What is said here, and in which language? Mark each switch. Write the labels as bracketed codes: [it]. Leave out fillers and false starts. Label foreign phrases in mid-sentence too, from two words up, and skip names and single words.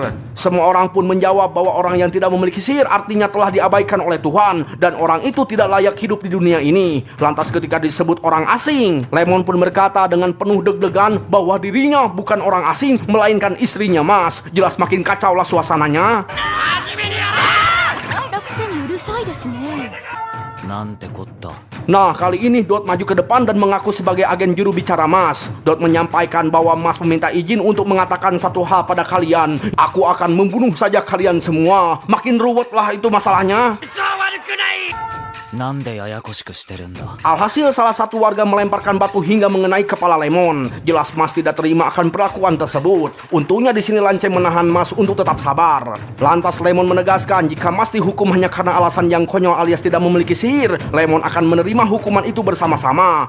[id] Semua orang pun menjawab bahwa orang yang tidak memiliki sihir artinya telah diabaikan oleh Tuhan dan orang itu tidak layak hidup di dunia ini. Lantas ketika disebut orang asing, Lemon pun berkata dengan penuh deg-degan bahwa dirinya bukan orang asing melainkan istrinya Mas. Jelas makin kacau lah suasananya. [ja] 落選にうるさいですね。なんてこった [id] Nah, kali ini Dot maju ke depan dan mengaku sebagai agen juru bicara Mas. Dot menyampaikan bahwa Mas meminta izin untuk mengatakan satu hal pada kalian. Aku akan membunuh saja kalian semua. Makin ruwet lah itu masalahnya. [ja] なんでややこしくしてるんだ [id] Alhasil salah satu warga melemparkan batu hingga mengenai kepala Lemon. Jelas Mas tidak terima akan perlakuan tersebut. Untungnya di sini Lance menahan Mas untuk tetap sabar. Lantas Lemon menegaskan jika Mas dihukum hanya karena alasan yang konyol alias tidak memiliki sihir, Lemon akan menerima hukuman itu bersama-sama.